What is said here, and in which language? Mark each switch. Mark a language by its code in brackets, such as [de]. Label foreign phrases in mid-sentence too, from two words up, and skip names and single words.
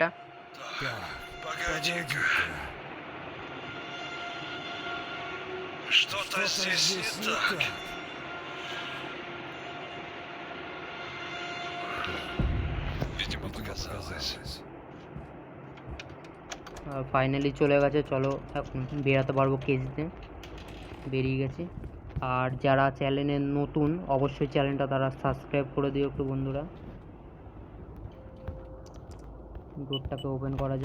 [ru] Так, погоди-ка. Что-то здесь не так. Видимо, показалось. [bn] ফাইনালি চলে গেছে। চলো এখন বেরাতে পারবো কেস দিয়ে। বেরিয়ে গেছি। আর যারা চ্যানেলে নতুন অবশ্যই চ্যানেলটা তারা সাবস্ক্রাইব করে দিও একটু বন্ধুরা। ডোরটাকে ওপেন করা যাক।